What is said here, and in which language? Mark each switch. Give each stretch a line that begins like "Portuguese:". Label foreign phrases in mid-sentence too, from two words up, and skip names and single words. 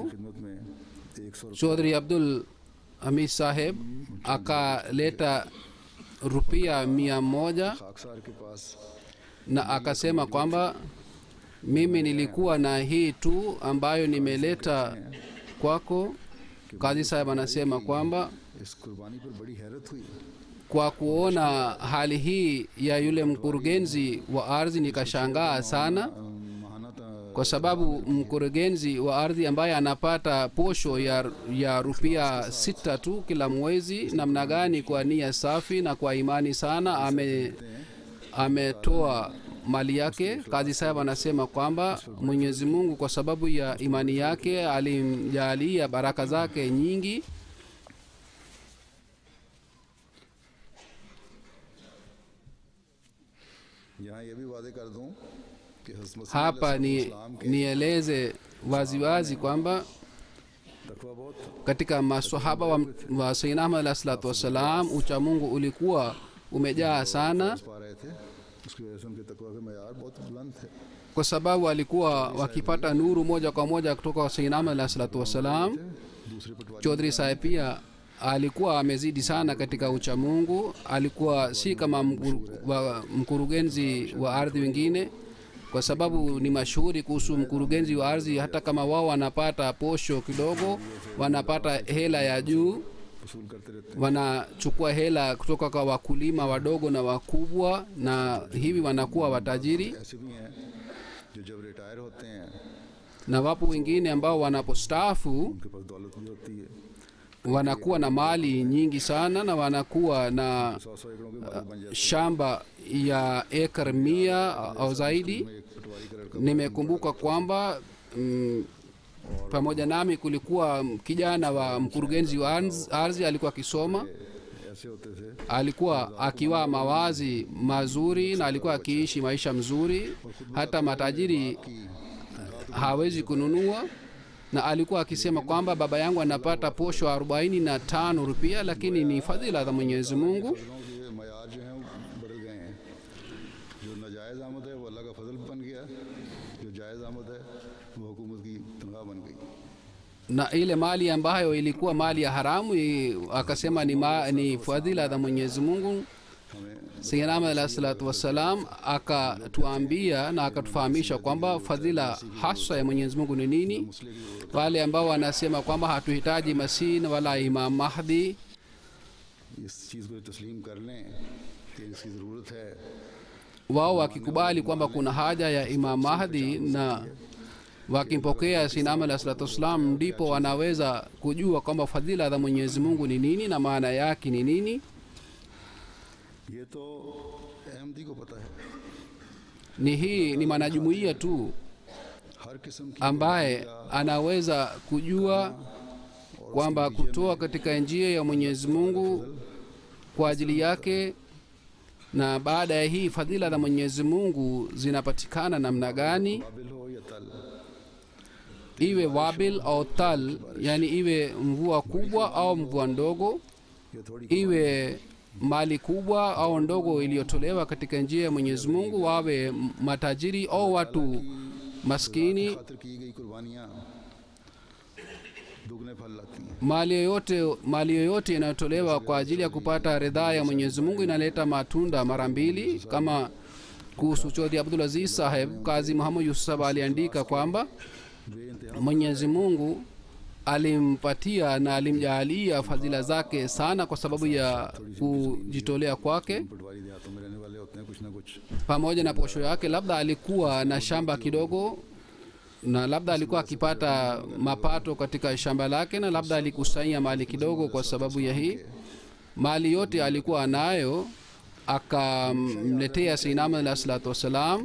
Urdu: خدمت میں 100
Swahili: Chaudhry Abdul Hamid Sahib akaleta rupia 100
Urdu: خاکسار کے پاس
Swahili: na akasema kwamba mimi nilikuwa na hii tu ambayo nimeleta kwako. Kazi Sahib anasema kwamba
Urdu: اس قربانی پر بڑی حیرت ہوئی.
Swahili: kwa kuona hali hii ya yule mkurugenzi wa ardhi nikashangaa sana,
Urdu: महाना
Swahili: kwa sababu mkurugenzi wa ardhi ambaye anapata posho ya rupia 6 tu kila mwezi, namna gani kwa nia safi na kwa imani sana ametoa mali yake. Kazi Sahib anasema kwamba Mwenyezi Mungu kwa sababu ya imani yake alimjalia baraka zake nyingi.
Urdu: یہاں یہ بھی واضح کر دوں کہ حضرت مسیح
Swahili: Hapa
Urdu: علیہ السلام کے
Swahili: nieleze waziwazi kwamba
Urdu: تقویٰ بہت تھا.
Swahili: katika maswahaba wa Sayyidina Ahmad
Arabic: عليه الصلاة والسلام
Swahili: uchamungu ulikuwa umejaa sana,
Urdu: پا رہے تھے، اس کی وجہ سے ان کے تقویٰ کے معیار بہت بلند تھے.
Swahili: kwa sababu walikuwa wakipata nuru moja kwa moja kutoka kwa Sayyidina Ahmad
Arabic: عليه الصلاة والسلام.
Urdu: دوسرے پٹواری
Swahili: Chaudhry Sahib pia alikuwa amezidi sana katika uchamungu, alikuwa si kama mkurugenzi wa ardhi wengine, kwa sababu ni mashuhuri kuhusu mkurugenzi wa ardhi. Hata kama wao wanapata posho kidogo, wanapata hela ya juu,
Urdu: وصول کرتے رہتے
Swahili: wanachukua hela kutoka kwa wakulima wadogo na wakubwa, na hivi wanakuwa watajiri.
Urdu: हैं। ایسے بھی ہیں جو جب ریٹائر ہوتے ہیں
Swahili: Na wapo wengine ambao wanapostaafu
Urdu: ان کے پاس دولت بھی ہوتی ہے,
Swahili: wanakuwa na mali nyingi sana na wanakuwa na
Urdu: 100 ایکڑوں کے مالک بن جاتے
Swahili: shamba ya ekar 100 au zaidi.
Urdu: ہیں۔ ایک پٹواری کا لڑکا
Swahili: Nimekumbuka kwamba pamoja nami kulikuwa kijana wa mkurugenzi wa ardhi alikuwa akisoma,
Urdu: ایسے ہوتے تھے
Swahili: alikuwa akiwa mawazi mazuri na alikuwa akiishi maisha mzuri, hata matajiri hawezi kununua, na alikuwa akisema kwamba baba yangu anapata posho 45 rupia, lakini ni fadhila za Mwenyezi Mungu.
Urdu: فضلوں کے معیار جو ہیں وہ بدل گئے ہیں۔ جو ناجائز آمد ہے وہ اللہ کا فضل بن گیا، جو جائز آمد ہے وہ حکومت کی تنخواہ بن گئی.
Swahili: Na ile mali ambayo ilikuwa mali ya haramu akasema ni fadhila za Mwenyezi Mungu.
Urdu: हमें
Swahili: Sayyidina Ahmad
Arabic: عليه الصلاة والسلام
Swahili: akatuambia na akatufahamisha kwamba fadhila hasa ya Mwenyezi Mungu ni nini.
Urdu: مسلم کی
Swahili: Wale ambao wanasema kwamba hatuhitaji Masihi wala Imam Mahdi,
Urdu: اس چیز کو تسلیم کر لیں کہ اس کی ضرورت ہے,
Swahili: wao wakikubali kwamba kuna haja ya Imam Mahdi wakimpokea sinam
Arabic: عليه الصلاة والسلام
Swahili: ndipo wanaweza kujua kwamba fadhila za mwenyezi mungu ni nini na maana yake ni nini.
Urdu: یہ تو احمدی کو پتا ہے,
Swahili: Hii ni mwanajumuiya tu
Urdu: ہر قسم کی
Swahili: ambaye anaweza kujua kwamba kutoa katika njia ya mwenyezi mungu kwa ajili yake na baada ya hii fadhila za mwenyezi mungu zinapatikana namna gani,
Urdu: وابل ہو یا طل,
Swahili: iwe wabil au tal, yani iwe mvua kubwa au mvua ndogo,
Urdu: یہ تھوڑی
Swahili: iwe mali kubwa au ndogo iliyotolewa katika njia ya mwenyezi mungu, wawe matajiri au watu maskini,
Urdu: خاطر کی گئی قربانیاں دگنے پھل لاتی ہیں.
Swahili: mali yoyote inayotolewa kwa ajili ya kupata ridhaa ya mwenyezi mungu inaleta matunda mara mbili. Kama kuhusu Chaudhry Abdul Aziz Saheb, Kazi Muhammad Yusuf aliandika kwamba mwenyezi mungu alimpatia na alimjaalia fadhila zake sana kwa sababu ya kujitolea kwake.
Urdu: پٹواری دیہاتوں میں رہنے والے ہوتے ہیں، کچھ نہ کچھ
Swahili: Pamoja na posho yake, labda alikuwa na shamba kidogo na labda alikuwa akipata mapato katika shamba lake na labda alikusanya mali kidogo. Kwa sababu ya hii mali yote alikuwa nayo akamletea
Arabic: سيدنا عليه الصلاة والسلام.